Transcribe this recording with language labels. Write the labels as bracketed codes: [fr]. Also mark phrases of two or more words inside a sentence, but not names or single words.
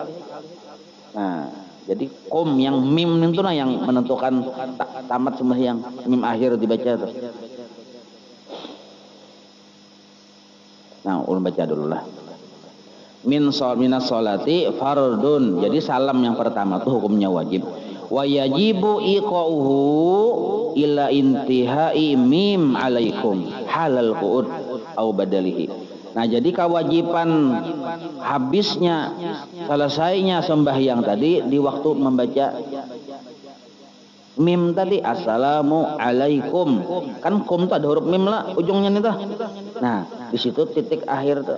[bjn] Nah, jadi yang mim itu nah yang menentukan tamat sembahyang. Mim akhir dibaca tuh. Nah, ulun baca dulu lah. [ar] من الصلاة فرض. [bjn] Jadi salam yang pertama tuh hukumnya wajib. [ar] ويجب إيقاعه إلى انتهاء ميم عليكم حال القعود أو بدله. [bjn] Nah, jadi kewajiban habisnya selesainya sembahyang tadi di waktu membaca mim tadi, [ar] السلام عليكم. [bjn] Kan kum tuh ada huruf mim lah ujungnya nih tuh. Nah, di situ titik akhir tuh.